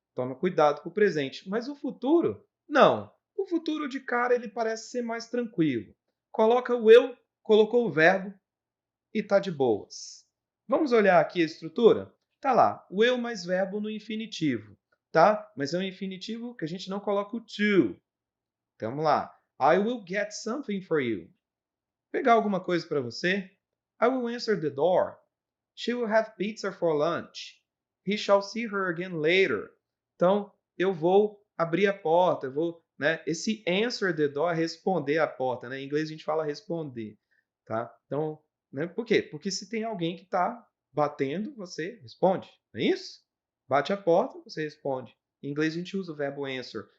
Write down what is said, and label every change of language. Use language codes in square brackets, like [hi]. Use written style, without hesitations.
[pt] Toma cuidado com o presente. Mas o futuro? Não. O futuro de cara ele parece ser mais tranquilo. Coloca o eu, colocou o verbo e tá de boas. Vamos olhar aqui a estrutura? Tá lá, o eu mais verbo no infinitivo, tá? Mas é um infinitivo que a gente não coloca o to. Então, vamos lá. [en] I will get something for you. [pt] Pegar alguma coisa para você. [en] I will answer the door. She will have pizza for lunch. He shall see her again later. [pt] Então, eu vou abrir a porta, eu vou, né? Esse [en] answer the door [pt] é responder a porta, né? Em inglês a gente fala responder, tá? Então, né? Por quê? Porque se tem alguém que está batendo, você responde, não é isso? Bate a porta, você responde. Em inglês a gente usa o verbo answer.